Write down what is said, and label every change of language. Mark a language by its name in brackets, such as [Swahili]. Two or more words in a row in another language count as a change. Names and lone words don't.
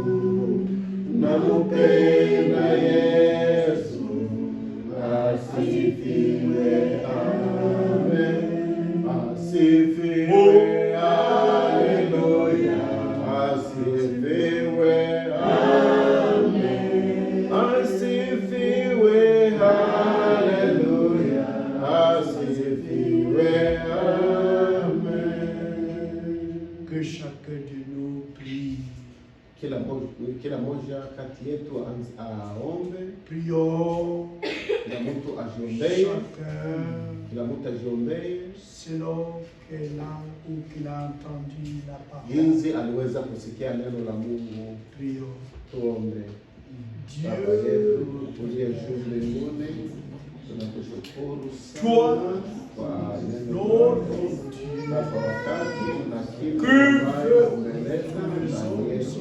[Swahili] namupenda Yesu, asifiwe, amen, asifiwe, haleluya, asifiwe, amen, asifiwe, haleluya, asifiwe, amen. [French] Que chacun de nous prie. [Swahili] Kila moja kati yetu aombe. [French] Prions. [Swahili] Kila mtu ajiombee. Kila mtu ajiombee [French] selon qu'il a ou qu'il a entendu la parole. [Swahili] Jinsi aliweza kusikia neno la Mungu. [French] Prions. [Swahili] Tuombe. Baba yetu uliye juu mbinguni, tunakushukuru sana kwa neno na kwa wakati na kila ambayo umeleta ndani yetu.